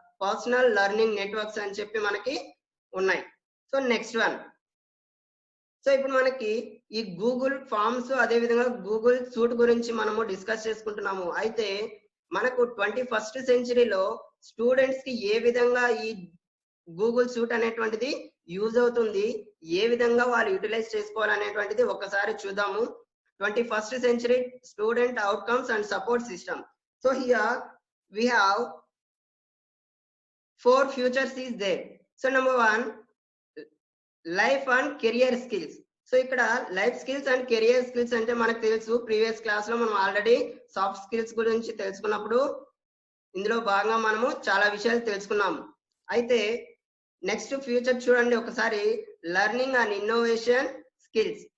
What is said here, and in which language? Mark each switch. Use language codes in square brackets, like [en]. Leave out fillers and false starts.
[te] Personal learning networks అని చెప్పి మనకి ఉన్నాయి. [en] so next one, [te] సో ఇప్పుడు మనకి ఈ గూగుల్ ఫార్మ్స్ అదే విధంగా గూగుల్ సూట్ గురించి మనము డిస్కస్ చేసుకుంటున్నాము. అయితే మనకు 21st సెంచరీలో స్టూడెంట్స్ కి ఏ విధంగా ఈ గూగుల్ సూట్ అనేటువంటిది యూజ్ అవుతుంది, ఏ విధంగా వాళ్ళు యూటిలైజ్ చేసుకోవాలనేటువంటిది ఒకసారి చూద్దాము. [en] 21st century student outcomes and support system. So here we have 4 futures is there. So number 1, life and career skills. [te] So ఇక్కడ life skills and career skills అంటే మనకు తెలుసు, ప్రీవియస్ క్లాస్ లో మనం ఆల్రెడీ సాఫ్ట్ స్కిల్స్ గురించి తెలుసుకున్నప్పుడు ఇందులో భాగంగా మనము చాలా విషయాలు తెలుసుకున్నాము. అయితే నెక్స్ట్ ఫ్యూచర్ చూడండి ఒకసారి, లెర్నింగ్ అండ్ ఇన్నోవేషన్ స్కిల్స్.